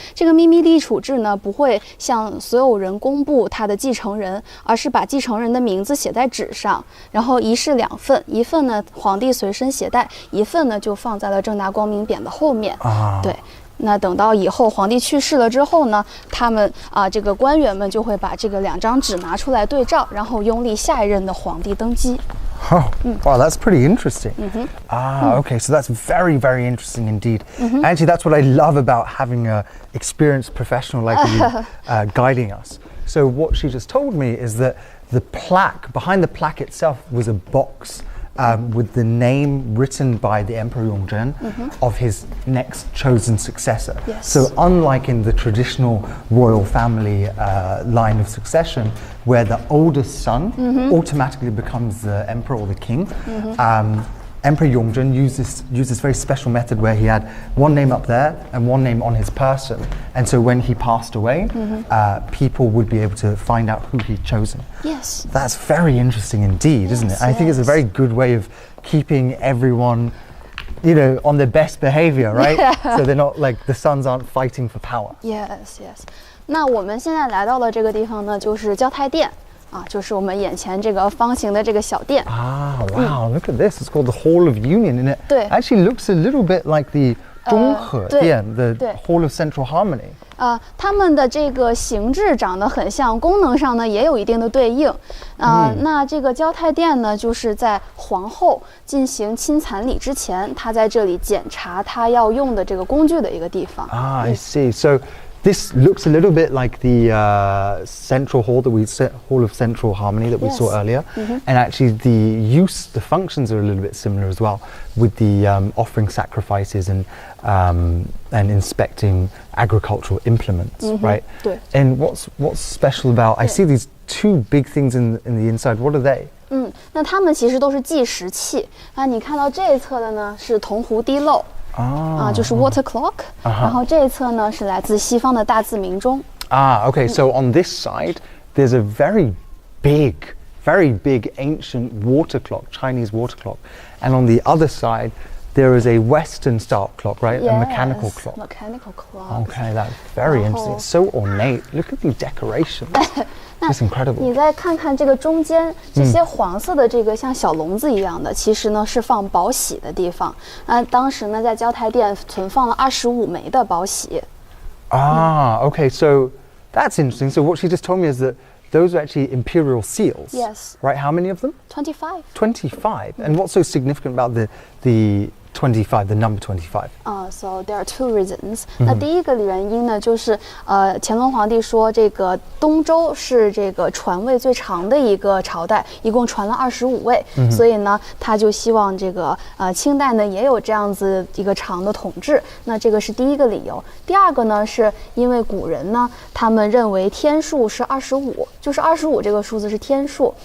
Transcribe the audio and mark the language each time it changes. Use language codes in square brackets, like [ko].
[zh] 这个秘密立储制呢，不会向所有人公布他的继承人，而是把继承人的名字写在纸上，然后一式2份，一份呢皇帝随身携带，一份呢就放在了正大光明匾的后面。对。那等到以后皇帝去世了之后呢，他们这个官员们就会把这个2张纸拿出来对照，然后拥立下一任的皇帝登基。 [en] Wow, that's pretty interesting. Okay, so that's very, very interesting indeed. Actually, that's what I love about having an experienced professional like you guiding us. So what she just told me is that the plaque, behind the plaque itself was a box with the name written by the Emperor Yongzhen of his next chosen successor. Yes. So unlike in the traditional royal family line of succession, where the oldest son automatically becomes the emperor or the king, Emperor Yongzhen used this very special method where he had one name up there and one name on his person. And so when he passed away, people would be able to find out who he'd chosen. Yes. That's very interesting indeed, isn't it? I think it's a very good way of keeping everyone, on their best behavior, right? So they're not like the sons aren't fighting for power. Yes. [zh] 那我们现在来到了这个地方呢，就是交泰殿。就是我们眼前这个方形的这个小殿。 [en] Wow, look at this. It's called the Hall of Union, and it [zh] 对 [en] actually looks a little bit like the 中和殿 the [zh] 对 [en] Hall of Central Harmony. [zh] 它们的这个形制长得很像，功能上呢也有一定的对应。那这个交泰殿呢，就是在皇后进行亲蚕礼之前，她在这里检查她要用的这个工具的一个地方。 [en] I see. So this looks a little bit like the central hall Hall of Central Harmony that we Yes. saw earlier, and actually the functions are a little bit similar as well, with the offering sacrifices and inspecting agricultural implements, right? [zh] 对。 [en] And what's special about? I see these two big things in the inside. What are they? [zh] 那它们其实都是计时器你看到这一侧的呢是铜壶滴漏。就是 [en] water clock， [zh] 然后这一侧呢是来自西方的大字鸣钟。 [en] Okay. So on this side, there's a very big ancient water clock, Chinese water clock, and on the other side, there is a Western style clock, right? Yes, A mechanical clock. Mechanical clock. Okay, that's very interesting. It's so ornate. Look at the decoration. It's incredible. [zh] 你再看看这个中间这些黄色的这个像小笼子一样的，其实呢是放宝玺的地方。当时呢在交泰殿存放了25枚的宝玺。 [en] Okay. So that's interesting. So what she just told me is that those are actually imperial seals. Yes. Right? How many of them? 25. 25. And what's so significant about the 25, the number 25? So there are two reasons. [zh] 那第一个原因呢，就是乾隆皇帝说这个东周是这个传位最长的一个朝代，一共传了25位，所以呢，他就希望这个清代呢也有这样子一个长的统治。那这个是第一个理由。第二个呢，是因为古人呢，他们认为天数是25，就是25这个数字是天数。